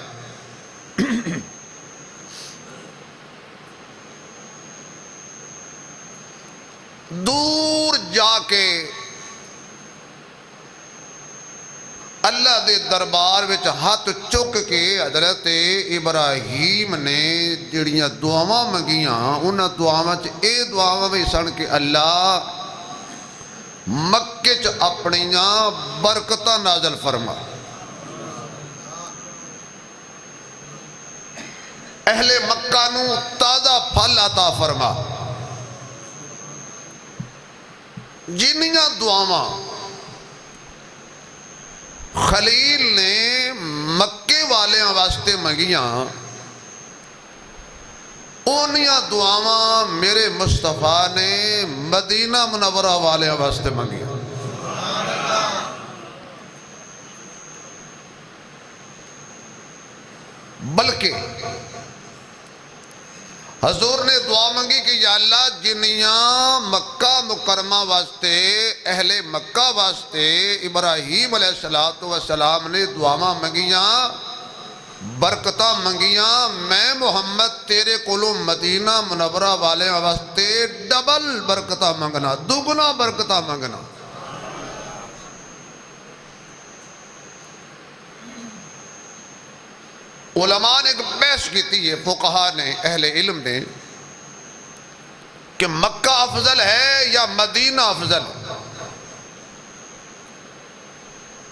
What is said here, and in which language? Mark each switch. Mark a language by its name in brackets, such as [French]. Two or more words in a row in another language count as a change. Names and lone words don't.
[Punjabi] دور جا کے اللہ دے دربار وچ ہاتھ چک کے حضرت ابراہیم نے جڑیاں دعاواں منگیاں، انہاں دعاواں چ اے دعاواں بھی سن کہ اللہ مکے چ اپنیاں برکتاں نازل فرما، اہل مکہ نو تازہ پھل عطا فرما۔ جنیاں دعاواں خلیل نے مکے والیاں واسطے منگیاں، اونیاں دعاواں میرے مصطفیٰ نے مدینہ منورہ والیاں واسطے منگیاں۔ بلکہ حضور نے دعا منگی کہ یا اللہ جنیاں مکہ مکرمہ واسطے، اہل مکہ واسطے ابراہیم [Arabic] علیہ السلام [Punjabi] نے دعاواں منگیاں، برکتاں منگیاں، میں محمد تیرے کولوں مدینہ منورہ والے واسطے ڈبل برکتاں منگنا، دگنا برکتاں منگنا۔ [Urdu] علماء نے ایک بحث کی ہے، فقہاء نے، اہل علم نے، کہ مکہ افضل ہے یا مدینہ افضل ہے؟